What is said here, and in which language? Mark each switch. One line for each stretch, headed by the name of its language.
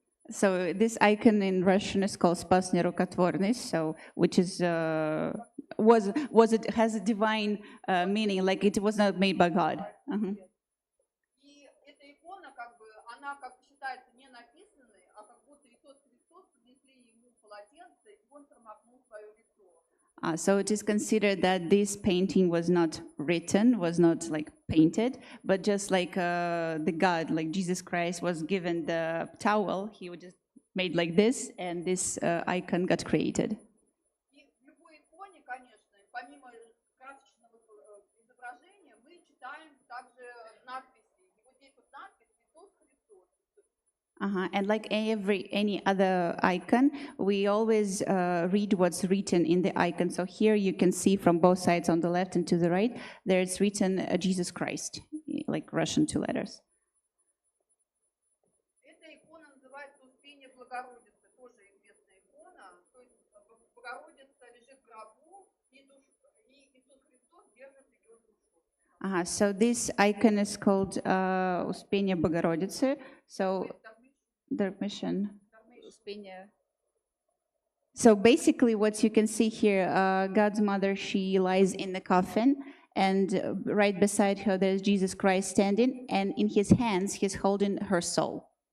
English: So this icon in Russian is called Spas Nerukotvorny, so which is it has a divine meaning, like it was not made by God.
Russian: И эта икона, как бы, она, как считается, не написанной, а как будто Иисус Христос принесли ему полотенце, и он промокнул свое лицо.
English: So it is considered that this painting was not written, was not like painted, but just like the God, like Jesus Christ was given the towel, he would just made like this, and this icon got created.
Russian: И в любой иконе, конечно, помимо красочного изображения, мы читаем также надписи. И вот здесь вот надпись «Иисус Христос».
English: And like any other icon, we always read what's written in the icon. So here you can see from both sides, on the left and to the right, there's written Jesus Christ, like Russian two letters.
Russian: Эта икона называется «Успение Богородицы», тоже известная икона. То есть Богородица лежит в гробу, и Иисус Христос держит ее душу.
English: So this icon is called Успение Богородицы. So the mission. So basically what you can see here, God's mother, she lies in the coffin, and right beside her there's Jesus Christ standing, and in his hands he's holding her soul.